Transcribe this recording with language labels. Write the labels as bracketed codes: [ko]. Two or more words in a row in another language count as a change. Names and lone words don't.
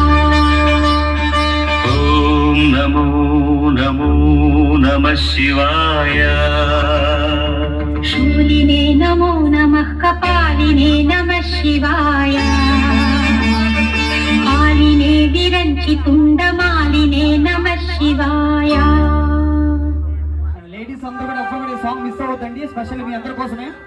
[sa] ओम नमो नमो नमः शिवाय शूलिने नमो नमः कपालिने नमः शिवाय मालिने विरंचि तुंडमालिने नमः शिवाय. [te] లేడీస్ అందరూ కూడా ఎప్పుడు [en] song miss [te] అవ్వద్దండి, స్పెషల్ మీ అందరి కోసమే.